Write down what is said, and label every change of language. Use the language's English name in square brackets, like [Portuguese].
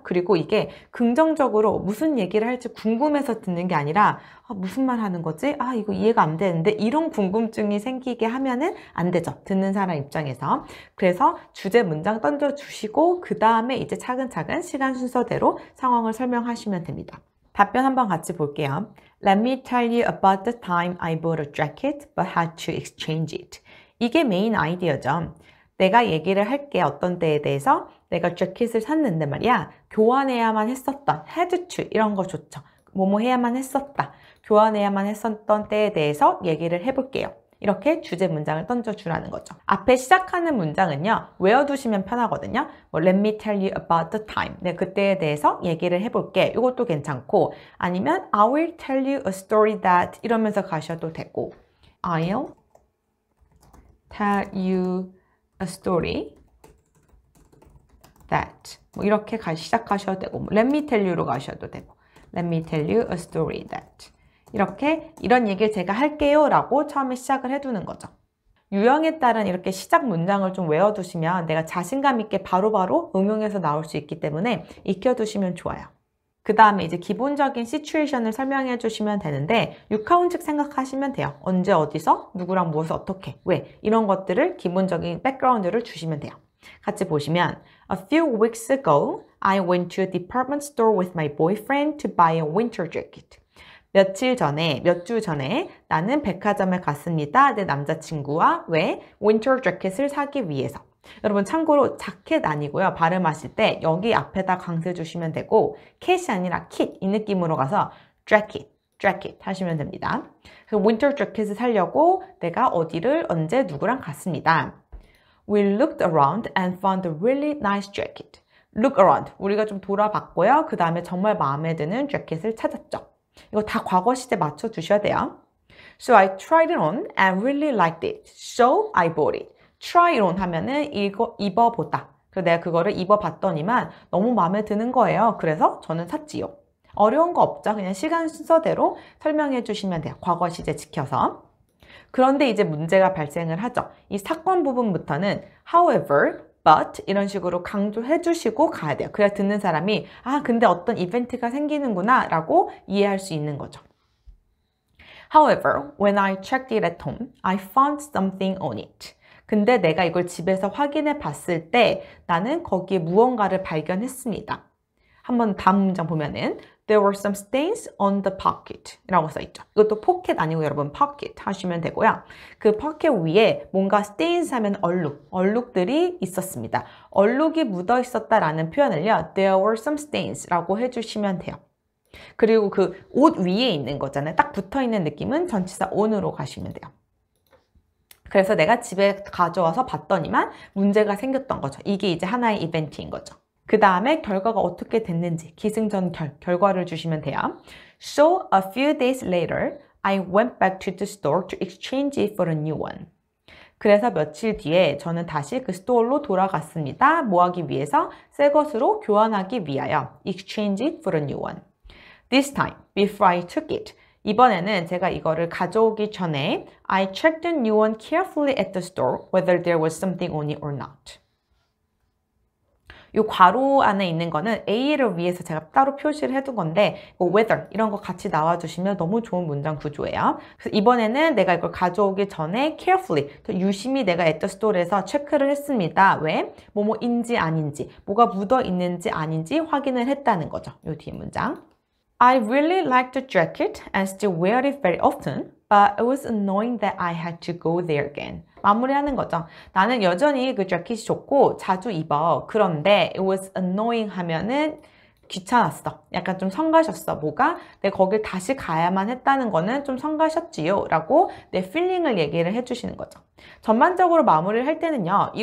[Korean] 그리고 이게 긍정적으로 무슨 얘기를 할지 궁금해서 듣는 게 아니라 무슨 말 하는 거지? 이거 이해가 안 되는데 이런 궁금증이 생기게 하면은 안 되죠. 듣는 사람 입장에서. 그래서 주제 문장 던져주시고 그 다음에 이제 차근차근 시간 순서대로 상황을 설명하시면 됩니다. 답변 한번 같이 볼게요. [English] Let me tell you about the time I bought a jacket but had to exchange it. [Korean] 이게 메인 아이디어죠. 내가 얘기를 할게 어떤 때에 대해서 내가 재킷을 샀는데 말이야. 교환해야만 했었던, had to 이런 거 좋죠. 뭐뭐 해야만 했었다. 교환해야만 했었던 때에 대해서 얘기를 해볼게요. 이렇게 주제 문장을 던져주라는 거죠. 앞에 시작하는 문장은요. 외워두시면 편하거든요. [English] Let me tell you about the time. [Korean] 내가 그때에 대해서 얘기를 해볼게. 이것도 괜찮고 아니면 [English] I will tell you a story that [Korean] 이러면서 가셔도 되고 [English] I'll tell you a story that [Korean] 이렇게 시작하셔도 되고 Let me tell you로 가셔도 되고 [English] Let me tell you a story that [Korean] 이렇게 이런 얘기를 제가 할게요 라고 처음에 시작을 해두는 거죠. 유형에 따른 이렇게 시작 문장을 좀 외워두시면 내가 자신감 있게 바로바로 응용해서 나올 수 있기 때문에 익혀두시면 좋아요. 그 다음에 이제 기본적인 시츄에이션을 설명해 주시면 되는데 육하원칙 생각하시면 돼요. 언제 어디서 누구랑 무엇을 어떻게 왜 이런 것들을 기본적인 백그라운드를 주시면 돼요. 같이 보시면 [English] A few weeks ago, I went to a department store with my boyfriend to buy a winter jacket. [Korean] 몇 주 전에 나는 백화점에 갔습니다. 내 남자친구와 왜? winter jacket을 사기 위해서. 여러분 참고로 자켓 아니고요. 발음하실 때 여기 앞에다 강세 주시면 되고 캣이 아니라 킷 이 느낌으로 가서 jacket 하시면 됩니다. 그래서 winter jacket을 사려고 내가 어디를 언제 누구랑 갔습니다. [English] We looked around and found a really nice jacket. [Korean] Look around. 우리가 좀 돌아봤고요. 그 다음에 정말 마음에 드는 재킷을 찾았죠. 이거 다 과거 시제 맞춰 주셔야 돼요. [English] So I tried it on and really liked it. So I bought it. [Korean] try it on 하면은 입어보다. 그래서 내가 그거를 입어봤더니만 너무 마음에 드는 거예요. 그래서 저는 샀지요. 어려운 거 없죠. 그냥 시간 순서대로 설명해 주시면 돼요. 과거 시제 지켜서. 그런데 이제 문제가 발생을 하죠. 이 사건 부분부터는 however, but 이런 식으로 강조해 주시고 가야 돼요. 그래야 듣는 사람이 근데 어떤 이벤트가 생기는구나 라고 이해할 수 있는 거죠. [English] However, when I checked it at home, I found something on it. [Korean] 근데 내가 이걸 집에서 확인해 봤을 때 나는 거기에 무언가를 발견했습니다. 한번 다음 문장 보면은 [English] There were some stains on the pocket [Korean] 라고 써있죠. 이것도 포켓 아니고 여러분 pocket 하시면 되고요. 그 포켓 위에 뭔가 stains 하면 얼룩들이 있었습니다. 얼룩이 묻어 있었다라는 표현을요. There were some stains 라고 해주시면 돼요. 그리고 그 옷 위에 있는 거잖아요. 딱 붙어있는 느낌은 전치사 on으로 가시면 돼요. 그래서 내가 집에 가져와서 봤더니만 문제가 생겼던 거죠. 이게 이제 하나의 이벤트인 거죠. 그 다음에 결과가 어떻게 됐는지 기승전결 결과를 주시면 돼요. [English] So a few days later, I went back to the store to exchange it for a new one. [Korean] 그래서 며칠 뒤에 저는 다시 그 스토어로 돌아갔습니다. 뭐 하기 위해서? 새 것으로 교환하기 위하여. [English] Exchange it for a new one. This time, before I took it. [Korean] 이번에는 제가 이거를 가져오기 전에 [English] I checked the new one carefully at the store whether there was something on it or not. [Korean] 이 괄호 안에 있는 거는 A를 위해서 제가 따로 표시를 해둔 건데 whether 이런 거 같이 나와주시면 너무 좋은 문장 구조예요. 그래서 이번에는 내가 이걸 가져오기 전에 carefully, 더 유심히 내가 [English] at the store [Korean] 에서 체크를 했습니다. 왜? 뭐뭐인지 아닌지, 뭐가 묻어 있는지 아닌지 확인을 했다는 거죠. 이 뒤에 문장. [English] I really like the jacket and still wear it very often, but it was annoying that I had to go there again. [Korean] 마무리하는 거죠. 나는 여전히 그 재킷이 좋고 자주 입어. 그런데 [English] it was annoying [Korean] 하면은 귀찮았어. 약간 좀 성가셨어. 뭐가? 내가 거길 다시 가야만 했다는 거는 좀 성가셨지요. 라고 내 필링을 얘기를 해주시는 거죠. 전반적으로 마무리를 할 때는요.